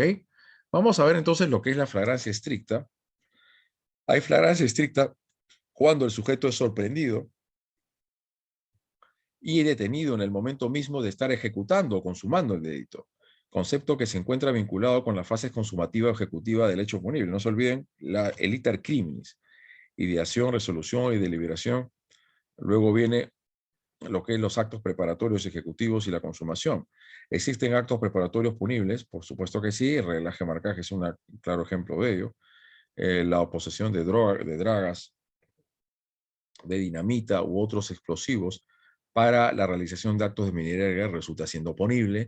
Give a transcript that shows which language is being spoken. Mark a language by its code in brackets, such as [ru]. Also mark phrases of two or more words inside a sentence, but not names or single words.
[es] Vamos a ver entonces lo que es la flagrancia estricta. Hay flagrancia estricta cuando el sujeto es sorprendido y detenido en el momento mismo de estar ejecutando o consumando el delito, concepto que se encuentra vinculado con la fase consumativa o ejecutiva del hecho punible. No se olviden el [la] iter criminis, [es] ideación, resolución y deliberación. Luego viene lo que es los actos preparatorios ejecutivos y la consumación. ¿Existen actos preparatorios punibles? Por supuesto que sí, el reglaje marcaje es un claro ejemplo de ello. la posesión de dragas, de dinamita u otros explosivos para la realización de actos de minería de guerra resulta siendo punible.